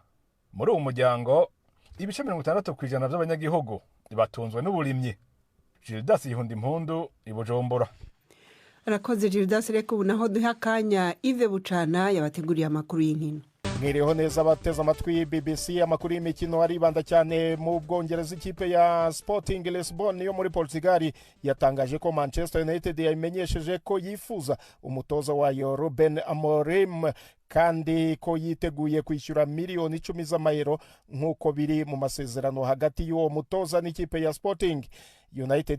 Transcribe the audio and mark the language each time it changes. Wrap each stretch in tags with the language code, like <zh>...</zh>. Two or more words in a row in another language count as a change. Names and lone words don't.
<rn>Muri uwo muryango ibice 60% by'abanyagihugu batunzwe n'uburimyi. Gildas Yihundimpundu i Bujumbura. Arakoze Gildas, reka ubu naho duha akanya Yves Bucana yabateguriye amakuru y'inkino. Mwiriho neza bateze amatwi BBC amakuru y'imikino aribanda cyane mu Bwongereza.</rn> <rw>Ikipe ya Sporting Lisbon yo muri Portugal yatangaje ko Manchester United yamenyesheje ko yifuza umutoza wayo Ruben Amorim kandi ko yiteguye kwishyura miliyoni 10 z'amayero nk'uko biri mu masezerano hagati y'uwo mutoza n'ikipe ya Sporting United.</rw>